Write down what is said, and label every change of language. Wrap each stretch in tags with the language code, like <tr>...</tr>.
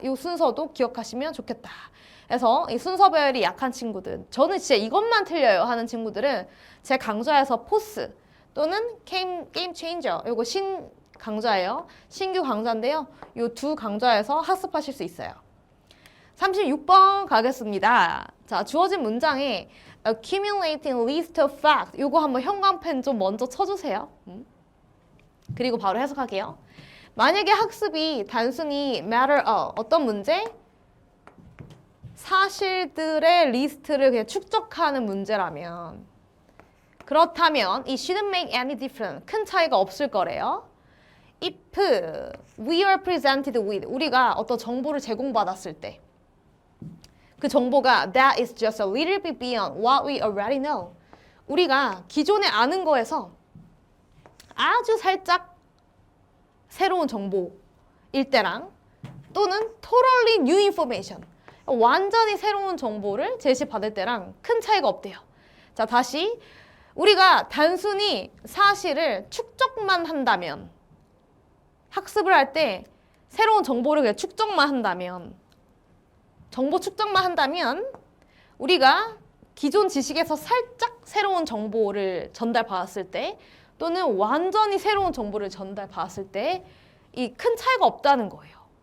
<ko>이 순서도 기억하시면 좋겠다. 그래서 이 순서배열이 약한 친구들, 저는 진짜 이것만 틀려요 하는 친구들은 제 강좌에서 포스 또는 게임 체인저, 이거 신 강좌예요. 신규 강좌인데요. 이 두 강좌에서 학습하실 수 있어요. 36번 가겠습니다. 자, 주어진 문장에</ko> <en>accumulating list of facts.</en> <ko>이거 한번 형광펜 좀 먼저 쳐주세요. 그리고 바로 해석할게요. 만약에 학습이 단순히</ko> <en>matter of</en> <ko>어떤 문제? 사실들의 리스트를 그냥 축적하는 문제라면 그렇다면 이</ko> <en>shouldn't make any difference</en> <ko>큰 차이가 없을 거래요.</ko> <en>if we are presented with</en> <ko>우리가 어떤 정보를 제공받았을 때</ko> <en>그 정보가 that is just a little bit beyond what we already know.</en> <ko>우리가 기존에 아는 거에서 아주 살짝 새로운 정보일 때랑 또는</ko> <en>totally new information</en> <ko>완전히 새로운 정보를 제시받을 때랑 큰 차이가 없대요. 자, 다시 우리가 단순히 사실을 축적만 한다면 학습을 할 때 새로운 정보를 그냥 축적만 한다면 정보 축적만 한다면 우리가 기존 지식에서 살짝 새로운 정보를 전달받았을 때 또는 완전히 새로운 정보를 전달받았을 때 이 큰 차이가 없다는 거예요.</ko>